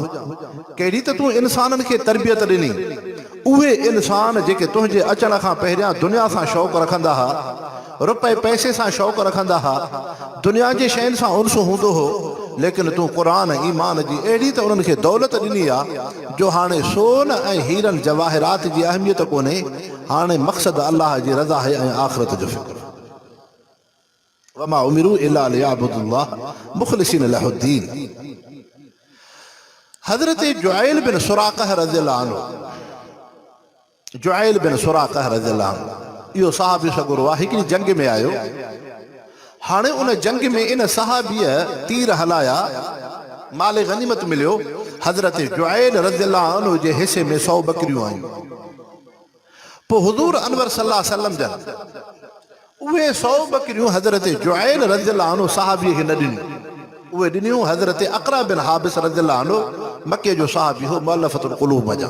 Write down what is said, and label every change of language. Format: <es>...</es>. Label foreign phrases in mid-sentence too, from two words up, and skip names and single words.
<sd>कहिड़ी त तूं इंसाननि खे तरबियत ॾिनी, उहे इंसान जेके तुंहिंजे अचण खां पहिरियां दुनिया सां शौक़ु रखंदा हुआ, रुपए पैसे सां शौक़ु रखंदा हुआ, दुनिया जे शयुनि सां उनस हूंदो हो, लेकिन तूं क़ुर ईमान जी अहिड़ी त उन्हनि खे दौलत ॾिनी आहे जो हाणे सोन ऐं हीरनि जवाहिरात जी अहमियत कोन्हे, हाणे मक़सदु अल्लाह जी रज़ा आहे ऐं आख़िरत जो फ़िक्र।</sd> <ar>وما أمروا إلا ليعبدوا الله مخلصين له الدين.</ar> <sd>हज़रत जुआइल बिन सुराक़ह</sd> <ar>رضي الله عنه,</ar> <sd>जुआइल बिन सुराक़ह</sd> <ar>رضي الله عنه</ar> <sd>इहो सहाबी सगुरो आहे, हिकिड़ी जंग में आयो। हाणे उन जंग में इन सहाबीअ तीर हलाया, माल गनीमत मिलियो। हज़रत जुआइल</sd> <ar>رضي الله عنه</ar> <sd>जे हिसे में 100 बकरियूं आयूं। पोइ हुज़ूर अनवर</sd> <ar>صلى الله عليه وسلم</ar> <sd>जन उहे 100 बकरियूं हज़रत जुआइल</sd> <ar>رضي الله عنه</ar> <sd>सहाबीअ खे न ॾिनियूं, उहे ॾिनियूं हज़रत अक़रा बिन हाबिस</sd> <ar>رضي الله عنه,</ar> <sd>मके जो सहाबी हो,</sd> <ar>مؤلفة القلوب</ar> <sd>जा।</sd>